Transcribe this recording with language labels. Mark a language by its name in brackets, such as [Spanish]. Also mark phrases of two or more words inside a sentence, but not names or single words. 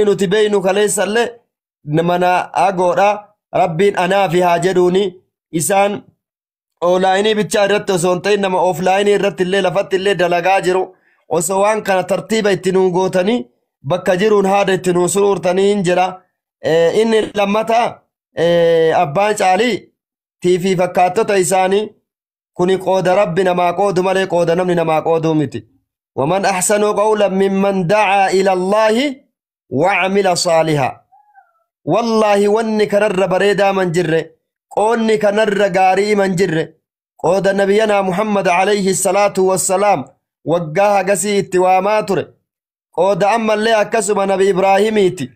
[Oromo] nuti beeynu kaleessallee mana agoodha rabbiin anaa fi haa jedhuuni isaan oolaayinii bichaa irratti osoo hin ta'in nama ooflaayinii irratti illee lafatti illee dalagaa jiru osoo waan kana tartiiba itti nuu gootanii bakka jiruun haada itti nuu suruurtanii hin jedha inni lammataa abbaan caalii tiifii fakkaattota isaanii kuni qooda rabbi namaa qoodu malee qooda namni namaa qooduu miti. [Arabic] ومن أحسن قولا ممن دعا إلى الله وعمل صالحا. [Oromo] Wallaahi wanni kanarra bareedaa man jirre qoonni kanarra gaarii man jirre qooda nabiyyanaa Muhammad [Arabic] عليه الصلاة والسلام [Oromo] waggaa hagasii itti waamaa ture qooda ammallee akkasuma nabi Ibraahimiiti.